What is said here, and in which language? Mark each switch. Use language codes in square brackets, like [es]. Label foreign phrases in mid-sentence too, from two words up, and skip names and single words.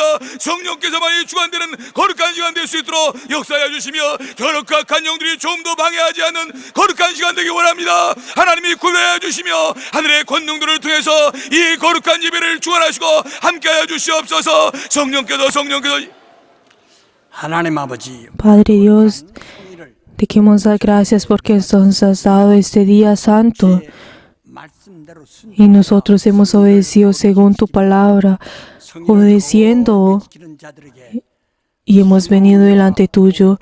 [ko] 성령께서만이 주관되는 거룩한 시간 될 수 있도록 역사하여 주시며 거룩한 영들이 좀 더 방해하지 않는 거룩한 시간 되길 원합니다. 하나님이 구별하여 주시며 하늘의 권능들을 통해서 이 거룩한 예배를 주관하시고 함께하여 주시옵소서. 성령께서 하나님 아버지, [es] Padre Dios, te queremos dar gracias porque nos has dado este día santo y nosotros hemos obedecido según tu palabra, obedeciendo y hemos venido delante tuyo.